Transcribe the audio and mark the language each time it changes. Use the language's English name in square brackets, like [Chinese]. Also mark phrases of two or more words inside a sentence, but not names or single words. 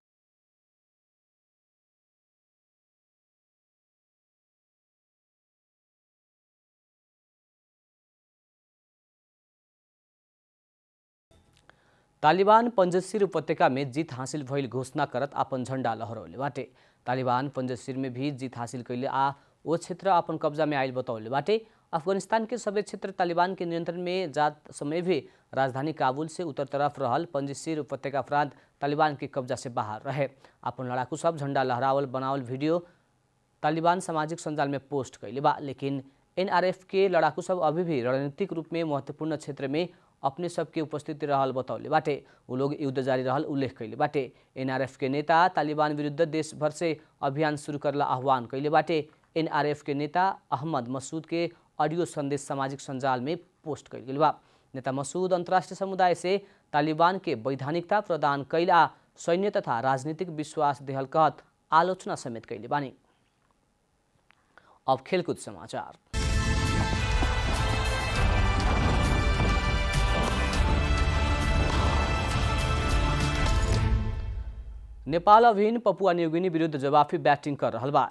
[Bhojpuri] तालिबान पंजशीर उपत्यका में जीत हासिल भइल घोषणा करत अपन झंडा लहरौले बाटे। तालिबान पंजशीर में भी जीत हासिल कैले आ वो क्षेत्र अपन कब्जा में आयल बतौले बाटे। अफगानिस्तान के सबै क्षेत्र तालिबान के नियंत्रण में जात समय भी राजधानी काबुल से उत्तर तरफ रहल पंजशीर उपत्यका प्रांत तालिबान के कब्जा से बाहर रहे। अपन लड़ाकू सब झंडा लहरावल बनावल वीडियो तालिबान सामाजिक संजाल में पोस्ट कैले बा। लेकिन एनआरएफ के लड़ाकू सब अभी भी रणनीतिक रूप में महत्वपूर्ण क्षेत्र में अपने सबके उपस्थिति रहल बतौले बाटे। वो लोग युद्ध जारी रहल उल्लेख कैले बाटे। एनआरएफ के नेता तालिबान विरुद्ध देश भर से अभियान शुरू करला आह्वान कैले बाटे। एनआरएफ के नेता अहमद मसूद के ऑडियो संदेश सामाजिक संजाल में पोस्ट कैल गेल बा। नेता मसूद अंतर्राष्ट्रीय समुदाय से तालिबान के वैधानिकता प्रदान कैला सैन्य तथा राजनीतिक विश्वास देहल कहत आलोचना समेत कैले बानी। अब खेलकूद समाचार। नेपाल अभिन पपुआ न्यूगिनी विरुद्ध जवाफी बैटिंग कर रहा बा।